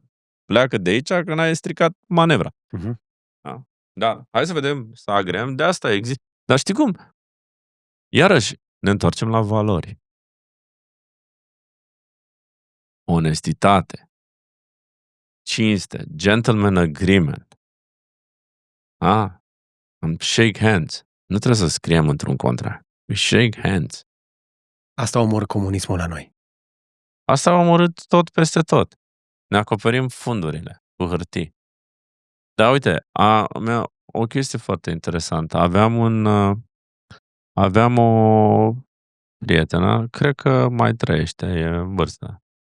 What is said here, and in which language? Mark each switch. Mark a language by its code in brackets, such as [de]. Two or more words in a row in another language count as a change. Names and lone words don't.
[ro] Pleacă de aici că n-ai stricat manevra. Uh-huh. Da, hai să vedem, să agreăm, de asta există. Dar știi cum? Iarăși, ne întoarcem la valori. Onestitate, cinste, [en] gentleman agreement. Shake hands. [ro] Nu trebuie să scriem într-un contract. [en] We shake hands. [ro] Asta omorâ comunismul la noi. Asta a omorât tot peste tot. Ne acoperim fundurile cu hârtii. Dar uite, o chestie foarte interesantă. Aveam o prietenă, cred că mai trăiește, e în vârstă.